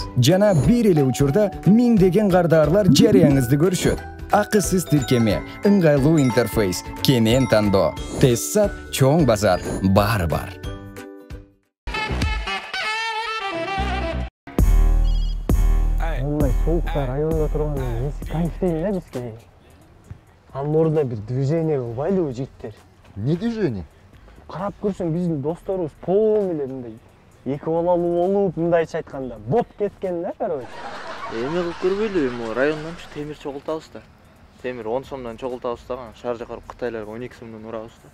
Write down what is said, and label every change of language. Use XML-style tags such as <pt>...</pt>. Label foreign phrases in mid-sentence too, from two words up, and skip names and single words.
<ky>Жана бир эле учурда миңдеген кардарлар жарыяңызды көрүшөт. Акысыз тиркеме, ыңгайлуу интерфейс, кенен тандоо. Тессат, чоң базар, баары бар.</ky> <kk>Ондай соуукта районда турган несі кайфтейін да бізге.</kk> <ky>Анын ордуна бир движение кылбайлыбы жигиттер? Не движение? Карап көрсөң биздин досторубуз полный эле мындай эки балалуу болуп, мындайча айтканда боп кеткен да, короче. Эме кылып көрбөйлү, эми райондан темир чогултабыз да. Темир 10 сомдон чогултабыз да, шаар жакарып Кытайларга 12 сомдон урабыз да.</ky>